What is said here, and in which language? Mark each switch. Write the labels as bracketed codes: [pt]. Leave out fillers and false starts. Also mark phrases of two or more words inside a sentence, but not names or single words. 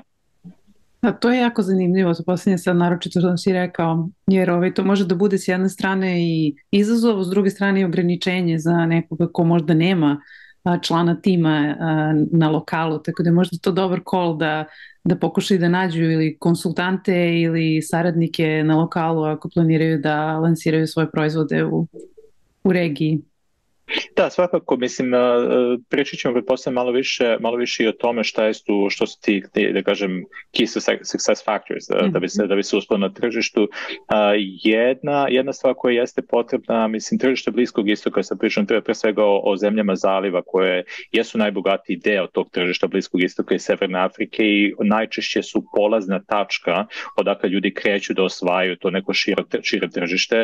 [sr] Da, to je jako zanimljivo, to posljednje sad naročito što si rekao, jer to može da bude s jedne strane i izazov, s druge strane i ograničenje za nekoga ko možda nema člana tima na lokalu, tako da je možda to dobar call da pokušaju da nađu ili konsultante ili saradnike na lokalu ako planiraju da lansiraju svoje proizvode u regiji. Da, svakako, mislim, pričat ćemo pretpostavljam malo više i o tome što su ti, da kažem, [en] key success factors, [sr] da bi se uspelo na tržištu. Jedna stvar koja jeste potrebna, mislim, tržište Bliskog istoka, sad pričam pre svega o zemljama zaliva koje jesu najbogatiji deo tog tržišta Bliskog istoka i Severne Afrike i najčešće su polazna tačka odakle ljudi kreću da osvajaju to neko šire tržište.